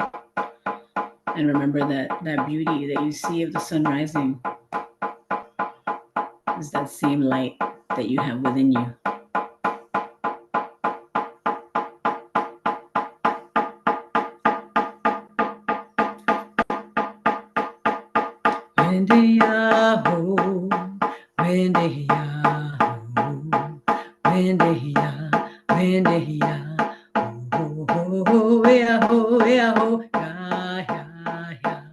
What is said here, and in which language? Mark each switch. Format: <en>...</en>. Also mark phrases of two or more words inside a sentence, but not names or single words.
<en>And remember that beauty that you see of the sun rising is that same light that you have within you. Wendy-ya-ho, Wendy-ya-ho, Wendy-ya, Wendy-ya, ho-ho-ho, ya-ho, ya-ho, ya-ya-ya.</en>